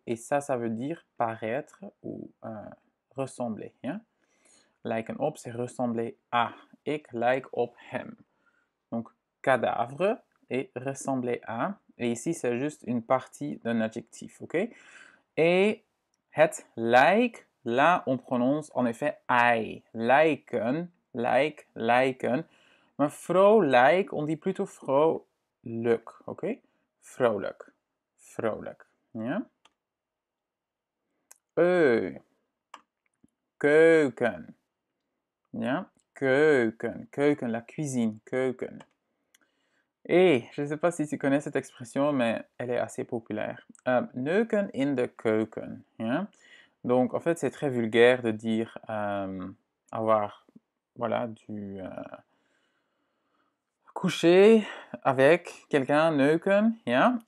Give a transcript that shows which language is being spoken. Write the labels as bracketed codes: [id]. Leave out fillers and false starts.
[fr] Et ça veut dire paraître ou ressembler. [nl] Yeah? Lijken op, [fr] c'est ressembler à. [nl] Ik lijk op hem. [fr] Donc, cadavre et ressembler à. Et ici, c'est juste une partie d'un adjectif, ok? Et het lijk, là, on prononce en effet ei. [nl] Lijken, like, lijken. Maar vrolijk, [fr] on dit plutôt [nl] Vrolijk, oké? Vrolijk, vrolijk. Ja? Keuken. Ja? Keuken, keuken, [fr] la cuisine, [nl] keuken. [fr] Et je ne sais pas si tu connais cette expression, mais elle est assez populaire. [nl] Neuken in de keuken. [fr] Ja? Donc, en fait, c'est très vulgaire de dire avoir, voilà, coucher avec quelqu'un, neuken, ja?